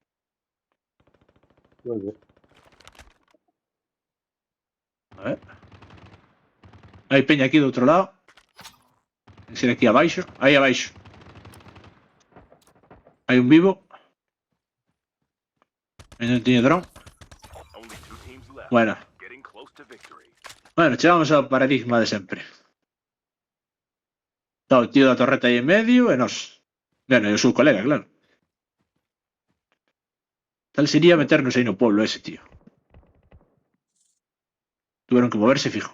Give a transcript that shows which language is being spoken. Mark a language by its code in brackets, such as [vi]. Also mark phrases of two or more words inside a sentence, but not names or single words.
[es] Oye, A ver. [gl] Hai peña aquí do outro lado. Ten que ser aquí abaixo. Aí abaixo. Hai un vivo. E non teño dron. [en] Only 2 teams left. [es] Bueno. [en] Getting close to victory. [gl] Bueno, chegamos ao paradigma de sempre. Está o tío da torreta aí en medio e nós. Bueno, e o seu colega, claro. Tal sería meternos aí no pueblo ese, tío. [es] Tuvieron que moverse, fijo.